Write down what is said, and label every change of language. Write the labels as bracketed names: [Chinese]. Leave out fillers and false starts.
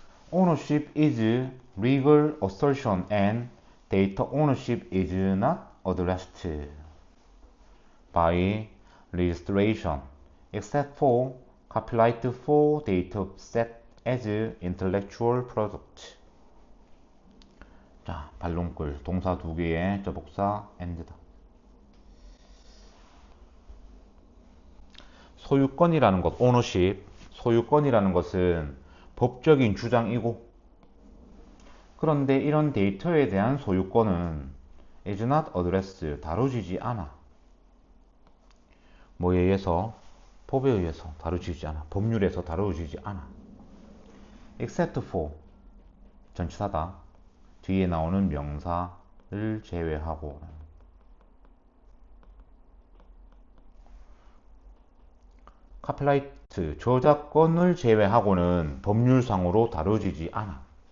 [English] Ownership is legal assertion and data ownership is not addressed by registration except for copyright for data set as intellectual product. [Korean] 자, 발롱글 동사 두 개의 접속사 and다. 소유권이라는 것, ownership, 소유권이라는 것은 법적인 주장이고, 그런데 이런 데이터에 대한 소유권은 [English] is not addressed, [Korean] 다루지지 않아. 뭐에 의해서? 법에 의해서 다루지지 않아. 법률에서 다루지지 않아. except for, 전치사다. 뒤에 나오는 명사를 제외하고. 카피라이트, 저작권을 제외하고는 법률상으로 다루지지 않아.